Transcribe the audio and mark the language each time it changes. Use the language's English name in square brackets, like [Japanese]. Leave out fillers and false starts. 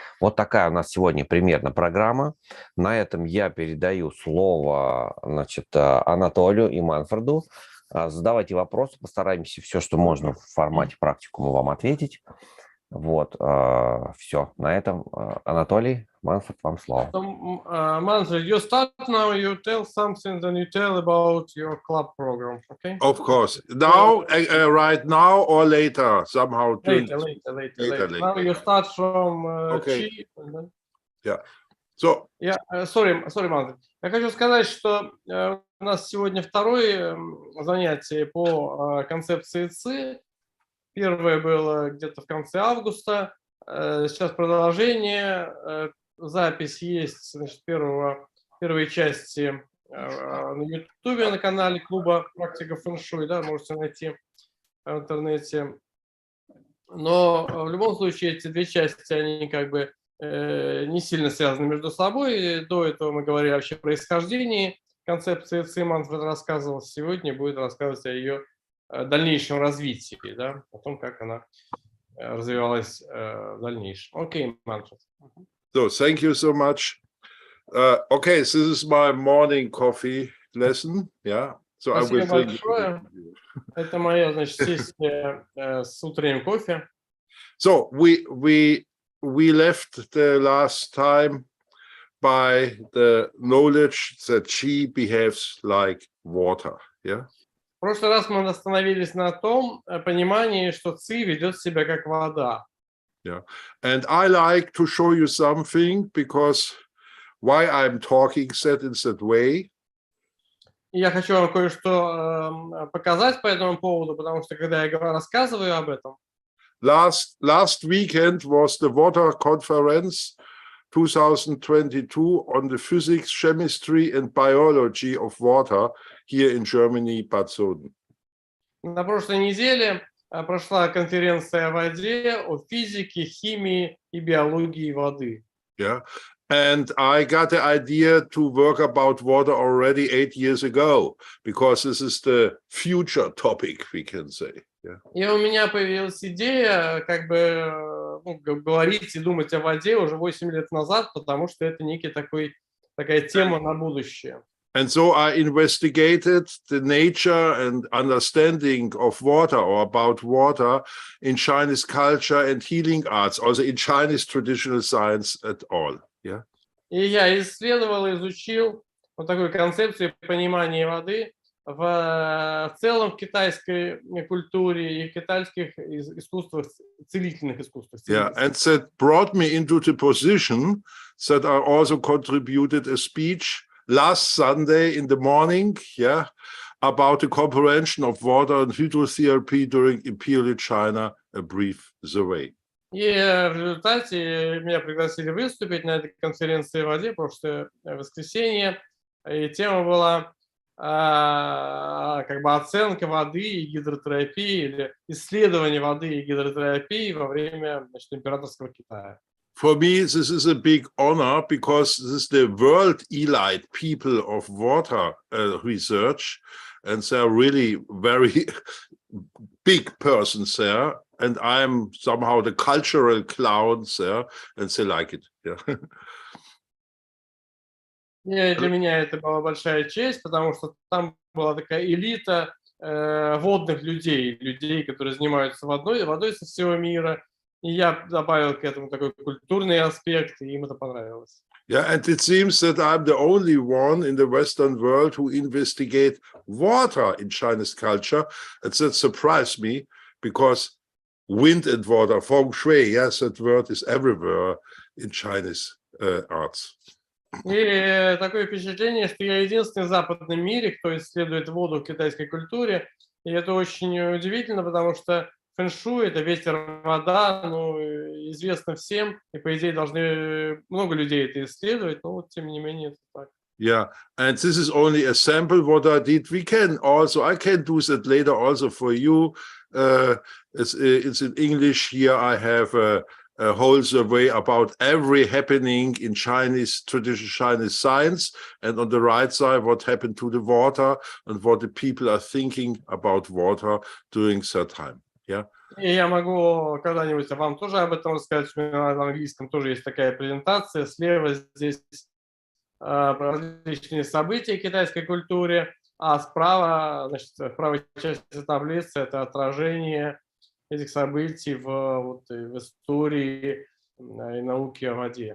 [Russian] Вот такая у нас сегодня примерно программа. На этом я передаю слово, значит, Анатолию и Манфреду. Задавайте вопросы, постараемся все, что можно в формате практикума вам ответить. Вот, все. На этом, Анатолий, Манфред, вам слово. [English] Manfred, you start now, you tell something, then you tell about your club program, okay? Of course. Now, right now or later, somehow. Later. Now you start from Okay. Chi. And then... Yeah. So. Yeah, sorry, Manfred. [Russian] Я хочу сказать, что у нас сегодня второе занятие по концепции Ци. Первое было где-то в конце августа. Сейчас продолжение. Запись есть, значит, первой части на Ютубе, на канале клуба практика Фэн-шуй, да, можете найти в интернете. Но в любом случае эти две части, они как бы не сильно связаны между собой. До этого мы говорили вообще о происхождении концепции Ци, Манфред рассказывал. Сегодня будет рассказывать о ее дальнейшем развитии, да, о том, как она развивалась в дальнейшем. Окей, Манфред. [English] So, thank you so much. Okay, so this is my morning coffee lesson. Yeah. So I will [Russian] Спасибо большое. Это моя, значит, сессия с утренним кофе. [English] So we left the last time by the knowledge that Qi behaves like water. Yeah. [Russian] В прошлый раз мы остановились на том понимании, что Ци ведет себя как вода. [English] Yeah. And I like to show you something because why I'm talking that in that way. [Russian] И я хочу вам кое-что показать по этому поводу, потому что когда я рассказываю об этом. [English] Last weekend was the water conference 2022 on the physics, chemistry and biology of water here in Germany, ba-цзы. [Russian] На прошлой неделе прошла конференция о воде, о физике, химии и биологии воды. [English] Yeah. And I got the idea to work about water already 8 years ago, because this is the future topic, we can say. Yeah. [Russian] И у меня появилась идея как бы говорить и думать о воде уже 8 лет назад, потому что это такая тема на будущее. [English] And so I investigated the nature and understanding of water or about water in Chinese culture and healing arts, also in Chinese traditional science at all. Yeah. [Russian] И я исследовал, изучил вот такую концепцию понимания воды в целом в китайской культуре и в китайских искусствах, целительных искусствах. [English] Yeah, and that brought me into the position that I also contributed a speech last Sunday in the morning, yeah, about the comprehension of water and hydrotherapy during Imperial China, a brief survey. [Russian] И в результате меня пригласили выступить на этой конференции о воде прошлое воскресенье, и тема была как бы оценка воды и гидротерапии или исследование воды и гидротерапии во время, значит, императорского Китая. [English] For me, this is a big honor because this is the world elite people of water research, and they're really very big persons there, and I'm somehow the cultural clown there, and they like it. Yeah. [Russian] И для меня это была большая честь, потому что там была такая элита водных людей, которые занимаются водой со всего мира. И я добавил к этому такой культурный аспект, и им это понравилось. [English] Yeah, and it seems that I'm the only one in the Western world who investigate water in Chinese culture, and that surprised me because wind and water, Feng-шуй, yes, that word is everywhere in Chinese arts. [Russian] И такое впечатление, что я единственный в западном мире, кто исследует воду в китайской культуре, и это очень удивительно, потому что Фэн-шуй — это ветер, вода, известно всем, и, по идее, должны много людей это исследовать, но вот, тем не менее, это так. [English] Yeah, and this is only a sample what I did. I can do that later also for you. It's in English here. I have a whole survey about every happening in Chinese, traditional Chinese science, and on the right side, what happened to the water and what the people are thinking about water during that time. Yeah. [Russian] И я могу когда-нибудь вам тоже об этом рассказать. У меня на английском тоже есть такая презентация. Слева здесь различные события китайской культуре, а справа, значит, в правой части таблицы это отражение этих событий в истории и науке о воде.